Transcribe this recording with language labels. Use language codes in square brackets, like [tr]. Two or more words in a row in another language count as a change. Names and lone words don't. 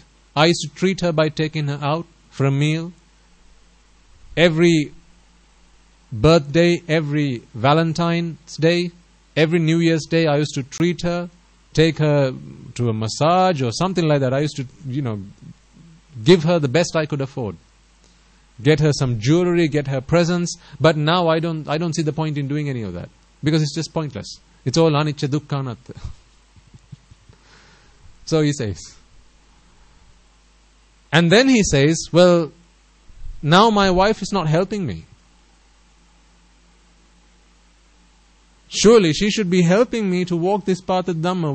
[en] I used to treat her by taking her out for a meal. Every birthday, every Valentine's Day, every New Year's Day, I used to treat her, take her to a massage or something like that. I used to, give her the best I could afford. Get her some jewelry, get her presents. But now I don't see the point in doing any of that. Because it's just pointless. It's all [pi] anicca dukkha anatta. [en] So he says. And then he says, well, now my wife is not helping me. Surely she should be helping me to walk this path of Dhamma.